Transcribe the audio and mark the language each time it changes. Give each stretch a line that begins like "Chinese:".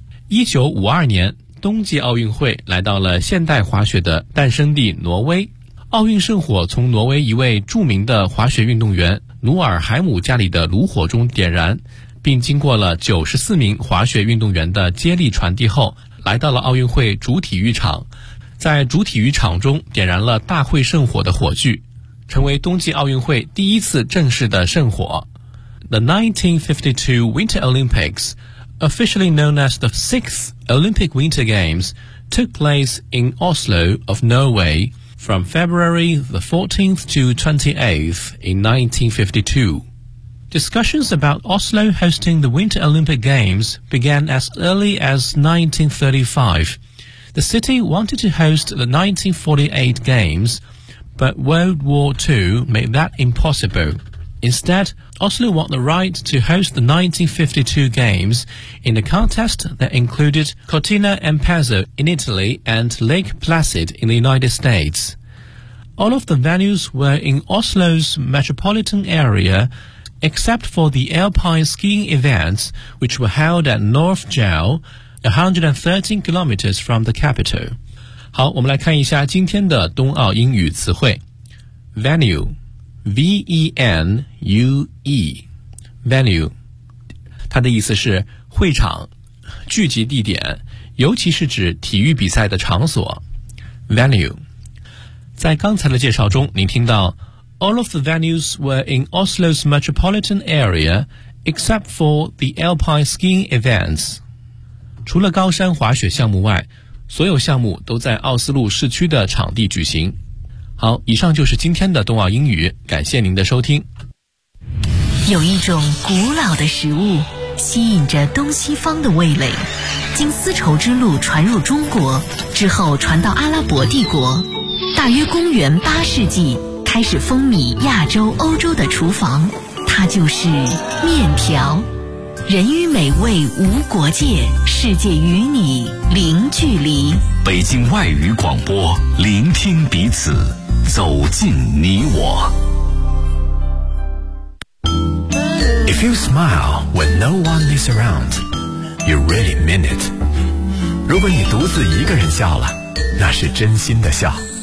Chinese: 1952年冬季奥运会来到了现代滑雪的诞生地挪威，奥运圣火从挪威一位著名的滑雪运动员努尔海姆家里的炉火中点燃，并经过了94名滑雪运动员的接力传递后，来到了奥运会主体育场，在主体育场中点燃了大会圣火的火炬，成为冬季奥运会第一次正式的圣火。
English: The 1952 Winter Olympics, officially known as the 6th Olympic Winter Games, took place in Oslo of Norway from February the 14th to 28th in 1952. Discussions about Oslo hosting the Winter Olympic Games began as early as 1935. The city wanted to host the 1948 Games, but World War II made that impossible. Instead, Oslo won the right to host the 1952 Games in a contest that included Cortina d'Ampezzo in Italy and Lake Placid in the United States. All of the venues were in Oslo's metropolitan area, except for the alpine skiing events, which were held at Nordfjell, 113 kilometers from the capital.
Chinese: 好，我们来看一下今天的冬奥英语词汇。 Venue. V-E-N-U-E Venue 它的意思是会场聚集地点，尤其是指体育比赛的场所。
English: Venue
Chinese: 在刚才的介绍中您听到
English: All of the venues were in Oslo's metropolitan area except for the alpine skiing events.
Chinese: 除了高山滑雪项目外，所有项目都在奥斯陆市区的场地举行。好，以上就是今天的冬奥英语，感谢您的收听。有一种古老的食物吸引着东西方的味蕾，经丝绸之路传入中国之后传到阿拉伯帝国，大约公元八世纪开始风靡亚洲欧洲的厨房，它就是面条。人与美味无国界，世界与你零距离。北京外语广播，聆听彼此，走进你我。
English: If you smile when no one is around, you really mean it.
Chinese: 如果你独自一个人笑了，那是真心的笑。